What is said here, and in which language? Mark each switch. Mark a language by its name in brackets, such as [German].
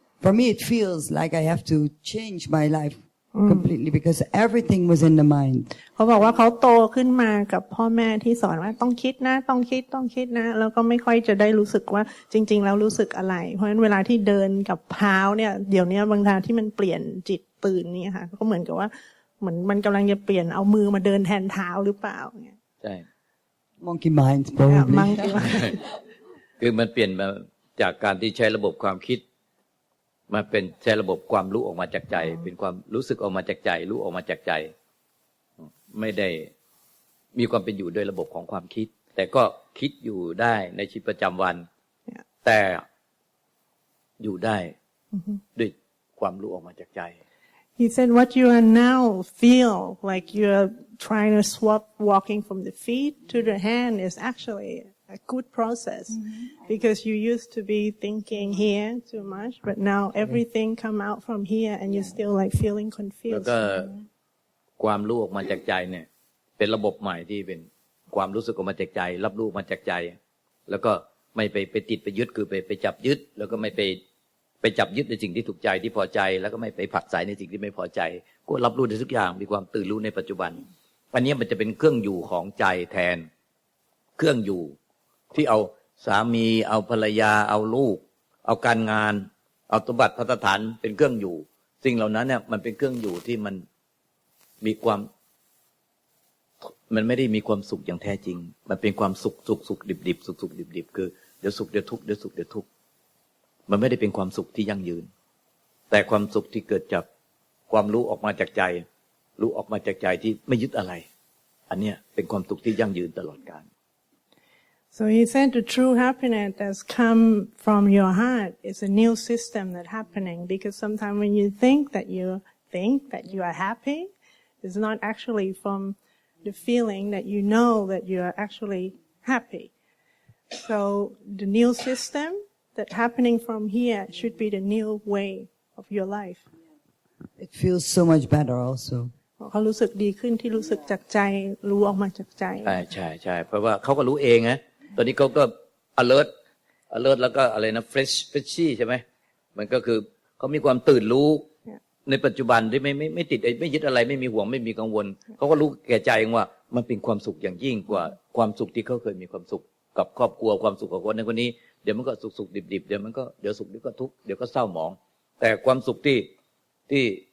[English] For me it feels like I have to change my life completely because everything was in the mind. [Thai] เขาบอกว่าเขาโตขึ้นมากับพ่อแม่ที่สอนว่าต้องคิดนะต้องคิดนะแล้วก็ไม่ค่อยจะได้รู้สึกว่าจริงๆแล้วรู้สึกอะไรเพราะฉะนั้นเวลาที่เดินกับเท้าเนี่ยเดี๋ยวนี้บางทีที่มันเปลี่ยนจิตตื่นนี่ค่ะก็เหมือนกับว่าเหมือนมันกำลังจะเปลี่ยนเอามือมาเดินแทนเท้าหรือเปล่าเนี่ย ใช่ [English] monkey mind probably monkey mind [Thai] คือมันเปลี่ยนมาจากการที่ใช้ระบบความคิดมาเป็นใช้ระบบความรู้ออกมาจากใจเป็นความรู้สึกออกมาจากใจรู้ออกมาจากใจไม่ได้มีความเป็นอยู่โดยระบบของความคิดแต่ก็คิดอยู่ได้ในชีวิตประจำวันแต่อยู่ได้ด้วยความรู้ออกมาจากใจ [English] He said what you are now feel like you're trying to swap walking from the feet to the hand is actually a good process because you used to be thinking here too much but now everything come out from here and you're still like feeling confused [Thai] แล้วก็ความรู้ออกมาจากใจเนี่ยเป็นระบบใหม่ที่เป็นความรู้สึกออกมาจากใจรับรู้มาจากใจแล้วก็ ไม่ไปติดไปยึดคือไปจับยึดแล้วก็ไม่ไปจับยึดในสิ่งที่ถูกใจที่พอใจแล้วก็ไม่ไปผลักไสในสิ่งที่ไม่พอใจก็รับรู้ได้ทุกอย่างมีความตื่นรู้ในปัจจุบันอันนี้มันจะเป็นเครื่องอยู่ของใจแทนเครื่องอยู่ที่เอาสามีเอาภรรยาเอาลูกเอาการงานเอาสมบัติภัตฐานเป็นเครื่องอยู่สิ่งเหล่านั้นเนี่ยมันเป็นเครื่องอยู่ที่มันมีความ มันไม่ได้มีความสุขอย่างแท้จริงมันเป็นความสุขดิบสุขดิบคือเดี๋ยวสุขเดี๋ยวทุกข์เดี๋ยวสุขเดี๋ยวทุกข์มันไม่ได้เป็นความสุขที่ยั่งยืนแต่ความสุขที่เกิดจากความรู้ออกมาจากใจรู้ออกมาจากใจที่ไม่ยึดอะไรอันเนี้ยเป็นความสุขที่ยั่งยืนตลอดกาล [English] So he said the true happiness that's come from your heart is a new system that's happening because sometimes when you think that you are happy, it's not actually from the feeling that you know that you are actually happy. So the new system that's happening from here should be the new way of your life. It feels so much better also. [Thai] เขารู้สึกดีขึ้นที่รู้สึกจากใจรู้ออกมาจากใจ ใช่เพราะว่าเขาก็รู้เองนะตอนนี้เขาก็ alert แล้วก็อะไรนะ freshy ใช่ไหมมันก็คือเขามีความตื่นรู้ในปัจจุบันที่ไม่ติดไม่ยึดอะไรไม่มีห่วงไม่มีกังวลเขาก็รู้แก่ใจว่ามันเป็นความสุขอย่างยิ่งกว่าความสุขที่เขาเคยมีความสุขกับครอบครัวความสุขกับคนนั้นคนนี้เดี๋ยวมันก็สุขดิบเดี๋ยวมันก็เดี๋ยวสุขเดี๋ยวก็ทุกข์เดี๋ยวก็เศร้าหมองแต่ความสุขที่